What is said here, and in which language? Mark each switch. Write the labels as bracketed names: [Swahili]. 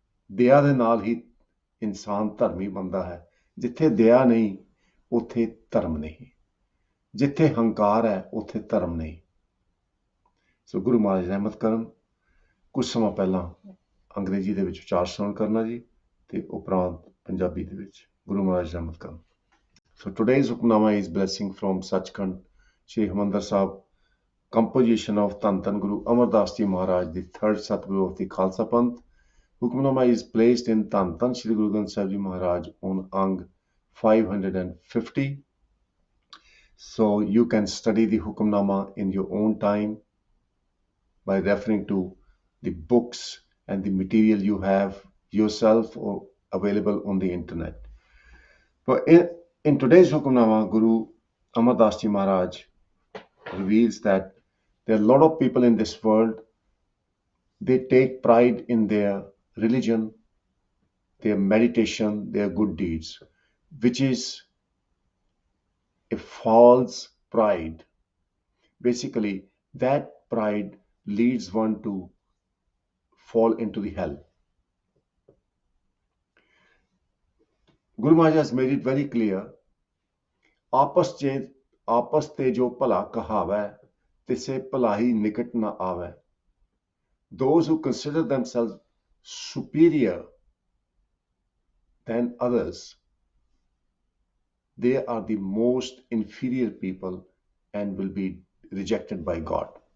[Punjabi] ਦਇਆ ਦੇ ਨਾਲ ਹੀ ਇਨਸਾਨ ਧਰਮੀ ਬਣਦਾ ਹੈ। ਜਿੱਥੇ ਦਇਆ ਨਹੀਂ ਉੱਥੇ ਧਰਮ ਨਹੀਂ, ਜਿੱਥੇ ਹੰਕਾਰ ਹੈ ਉੱਥੇ ਧਰਮ ਨਹੀਂ। ਸੋ ਗੁਰੂ ਮਹਾਰਾਜ ਰਹਿਮਤ ਕਰਨ। ਕੁਝ ਸਮਾਂ ਪਹਿਲਾਂ ਅੰਗਰੇਜ਼ੀ ਦੇ ਵਿੱਚ ਉਚਾਰ ਸ਼ਰਵਣ ਕਰਨਾ ਜੀ, ਤੇ ਉਪਰੰਤ ਪੰਜਾਬੀ ਦੇ ਵਿੱਚ। ਗੁਰੂ ਮਹਾਰਾਜ ਰਹਿਮਤ ਕਰਨ। [English] So today's Hukamnama is blessing from Sachkhand, Shri Harmandir Sahib, composition of Dhan Dhan Guru Amardas Ji Maharaj, the third Satguru of the Khalsa Panth. Hukamnama is placed in Dhan Dhan Shri Guru Granth Sahib Ji Maharaj on Ang 550. So you can study the Hukamnama in your own time by referring to the books and the material you have yourself or available on the internet. But in today's Hukamnama, Guru Amardas Ji Maharaj reveals that there are a lot of people in this world, they take pride in their religion, their meditation, their good deeds, which is a false pride. Basically, that pride leads one to fall into the hell. Guru Maharaj has made it very clear, [Hindi] आपस ते जो भला कहावै, तिसे भलाई निकट न आवै. [English] Those who consider themselves superior than others, they are the most inferior people and will be rejected by God.